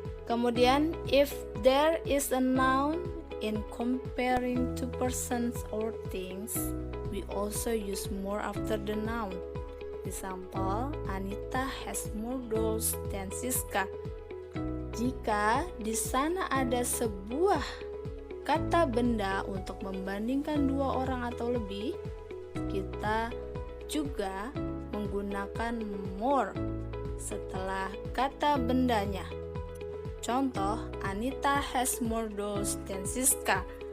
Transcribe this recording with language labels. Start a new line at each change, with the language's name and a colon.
English: Kemudian if there is a noun in comparing two persons or things, we also use more after the noun. Example, Anita has more dolls than Siska.
Indonesian: Jika di sana ada sebuah kata benda untuk membandingkan dua orang atau lebih, kita juga menggunakan more setelah kata bendanya.
English: Contoh, Anita has more dolls than Siska.